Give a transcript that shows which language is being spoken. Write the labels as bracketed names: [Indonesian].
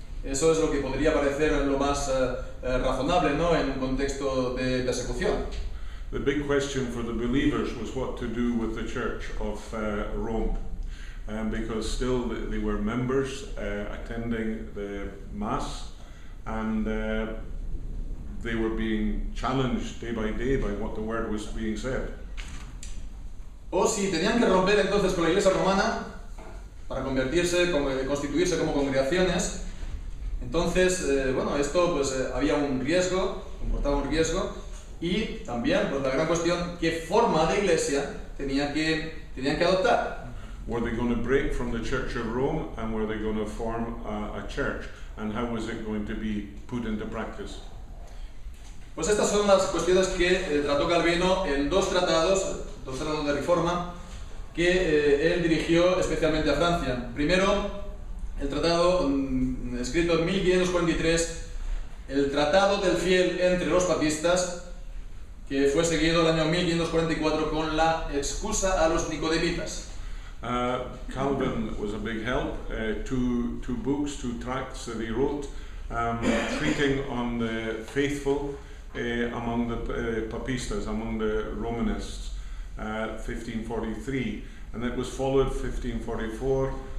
[Spanish] Eso es lo que podría parecer lo más razonable, ¿no?, en un contexto de persecución. [English] The big question for the believers was what to do with the Church of Rome, because still they were members attending the Mass, and they were being challenged day by what the word was being said. [Spanish] O si tenían que romper entonces con la Iglesia romana para constituirse como congregaciones, entonces, bueno, esto pues había un riesgo, comportaba un riesgo, y también pues la gran cuestión, ¿qué forma de iglesia tenían que adoptar? [English] Were they going to break from the Church of Rome, and were they going to form a church, and how was it going to be put into practice? [Spanish] Pues estas son las cuestiones que trató Calvino en dos tratados de reforma que él dirigió especialmente a Francia. Primero, el tratado escrito en 1543, el Tratado del Fiel entre los papistas, que fue seguido el año 1544 con la excusa a los nicodemitas. [English] Calvin was a big help. Two books, two tracts that he wrote, treating on the faithful among the papistas, among the Romanists, 1543, and it was followed 1544.